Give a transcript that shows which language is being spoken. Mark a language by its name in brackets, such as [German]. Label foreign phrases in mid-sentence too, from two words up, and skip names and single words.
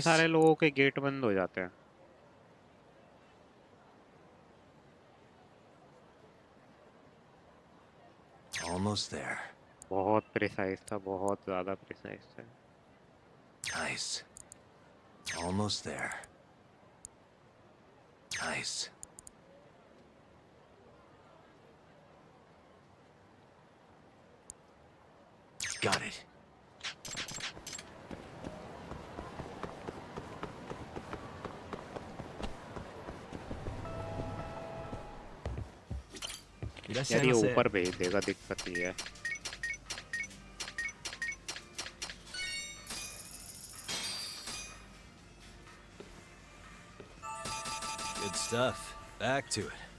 [English] Nice. [Hindi] सारे लोगों के गेट बंद हो जाते हैं। [English] Almost there. [Hindi] बहुत प्रिसाइज था, बहुत ज्यादा प्रिसाइज था। [English] Nice. Almost there. Nice. Got it. [Hindi] यार ये [Japanese] いらっしゃいませ。 [Hindi] ऊपर भेज देगा, दिक्कत ये है। [English] Good stuff. Back to it.